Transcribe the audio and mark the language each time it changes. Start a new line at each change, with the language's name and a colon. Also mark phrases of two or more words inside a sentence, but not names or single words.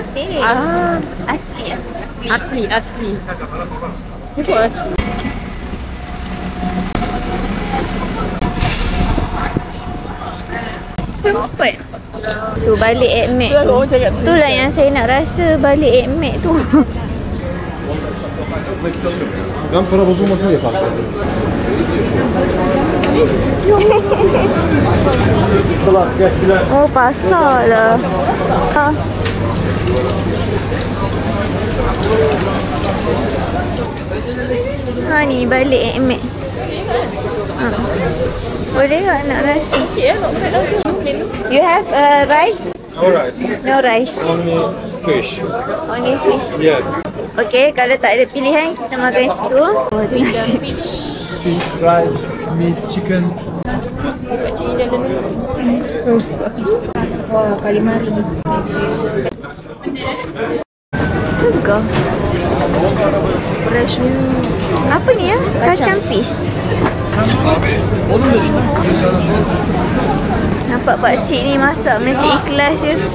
Malay: Asli. Asli. Itu asli. Sempet. Tu balik Ekmek tu. Itulah yang saya nak rasa balik Ekmek tu.
Turkish: Ben para bozulmasın diye kalktım.
Malay: Oh, pasar lah. Ni balik Ekmek. Boleh tak nak rasa?
English: You have rice? No rice. No rice. Only fish. Only fish. Yeah.
Malay: Okey, kalau tak ada pilihan, kita makan situ. Oh, ada nasi.
English: Fish, rice, meat, chicken.
Malay: Wah, calamari. Segar. Fresh. Apa ni ya? Kacang fish. Nampak pakcik ni masak macam ikhlas je.